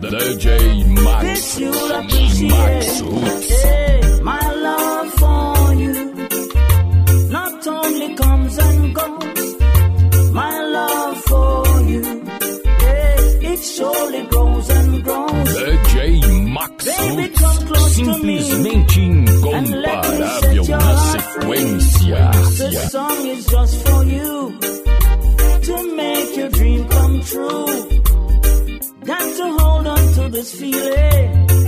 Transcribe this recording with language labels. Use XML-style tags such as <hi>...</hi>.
<en>DJ This you'll appreciate. Roots. My love for you not only comes and goes. My love for you, it surely grows and grows.</en> <pt>DJ Max Roots, simplesmente incomparável na sequência.</pt> <en>This song is just for you, to make your dream come true. Got to hold on to this feeling.</en>